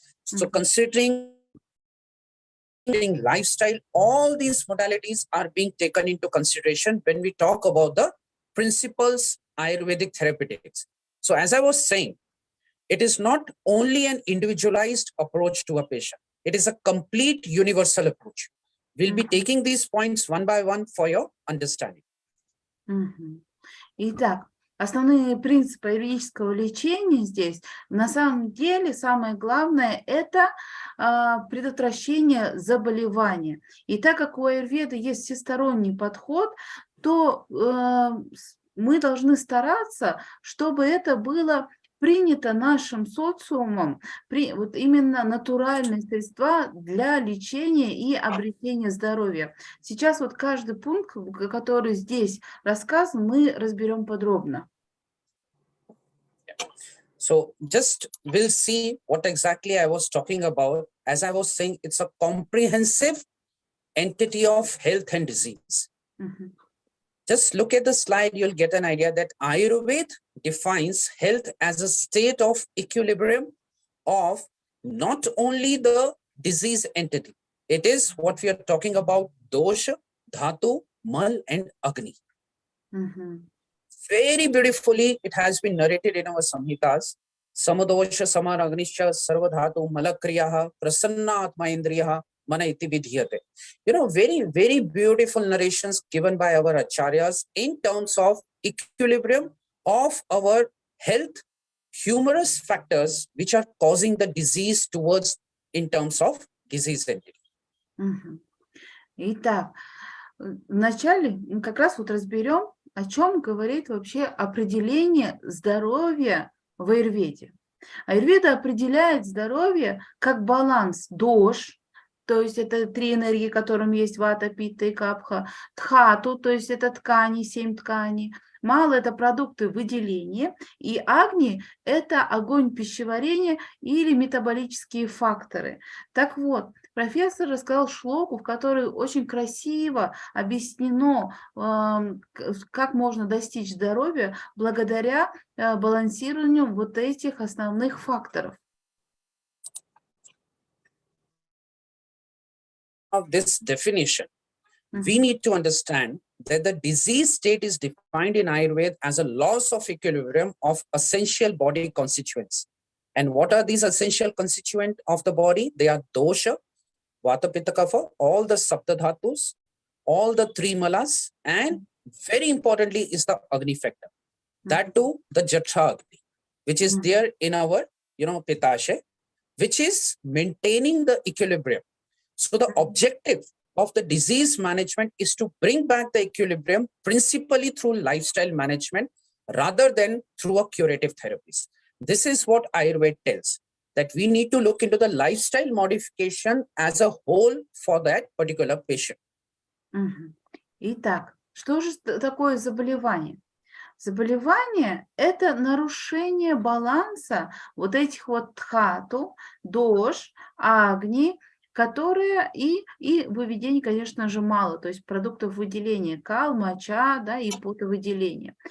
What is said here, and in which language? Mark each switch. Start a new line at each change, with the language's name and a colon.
English: So considering lifestyle, all these modalities are being taken into consideration when we talk about the principles Ayurvedic therapeutics. So as I was saying, it is not only an individualized approach to a patient. It is a complete universal approach. We'll be taking these points one by one for your understanding.
Russian: Итак, основные принципы аюрведического лечения здесь, на самом деле, самое главное – это предотвращение заболевания. И так как у аюрведы есть всесторонний подход, то мы должны стараться, чтобы это было принято нашим социумом, вот именно натуральные средства для лечения и обретения здоровья. Сейчас вот каждый пункт, который здесь рассказан, мы разберем подробно.
English: So just we'll see what exactly I was talking about. As I was saying, it's a comprehensive entity of health and disease. Just look at the slide, you'll get an idea that Ayurveda defines health as a state of equilibrium of not only the disease entity. It is what we are talking about, dosha, dhatu, mal, and agni. Very beautifully, it has been narrated in our samhitas.
Sanskrit: Samadosha, samaragnischa, sarvadhatu, malakriyaha, prasanna atma indriyaha, mana iti vidhyate.
English: Very, very beautiful narrations given by our acharyas in terms of equilibrium of our health, humorous factors which are causing the disease towards in terms of disease entity.
Russian: Итак, вначале мы как раз вот разберем, о чем говорит вообще определение здоровья в аюрведе. Аюрведа определяет здоровье как баланс дош, то есть это 3 энергии, которым есть вата, питта и капха, дхату, то есть это ткани, 7 тканей, мала – это продукты выделения, и агни – это огонь пищеварения или метаболические факторы. Так вот, профессор рассказал шлоку, в которой очень красиво объяснено, как можно достичь здоровья благодаря балансированию вот этих основных факторов.
English: Of this definition, we need to understand that the disease state is defined in Ayurveda as a loss of equilibrium of essential body constituents. And what are these essential constituents of the body? They are dosha, vata, pitta, kapha, all the saptadhatus, all the 3 malas, and very importantly is the agni factor. That too, the jatra agni, which is there in our, pitashe, which is maintaining the equilibrium. So the objective of the disease management is to bring back the equilibrium principally through lifestyle management rather than through a curative therapies. This is what Ayurveda tells, that we need to look into the lifestyle modification as a whole for that particular patient.
Russian: Итак, что же такое заболевание? Заболевание – это нарушение баланса вот этих вот дхату, дош, агни, которые и выведений, конечно же, мало, то есть продуктов выделения кал, моча, да, и потовыделения.